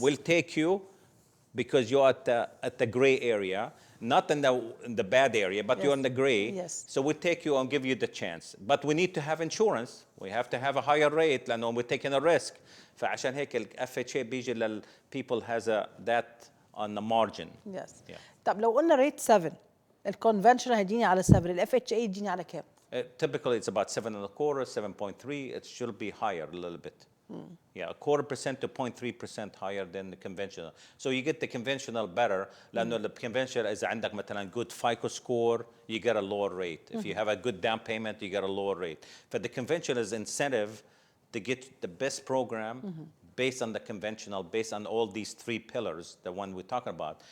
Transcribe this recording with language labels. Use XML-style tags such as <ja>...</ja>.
<en>We'll take you because you're at the gray area. Not in the bad area, but you're in the gray. Yes. So we take you and give you the chance. But we need to have insurance. We have to have a higher rate لأنه we're taking a risk.</en> <ar>فعشان هيك</ar> <en>ال FHA بيجي لل people has that on the margin. Yes. Yeah.</en> <ar>طب لو قلنا ريت 7 الكونفنشنال هيديني على 7 الاف اتش اي يديني على كام؟</ar> <en>Typically it's about 7.25, 7.3. It should be higher a little bit. Yeah, 0.25% to 0.3% higher than the conventional. So you get the conventional better. لأنه the conventional إذا عندك مثلا good FICO score, you get a lower rate. If you have a good down payment, you get a lower rate. But the conventional is incentive to get the best program based on the conventional, based on all these 3 pillars, the one we're talking about.</en>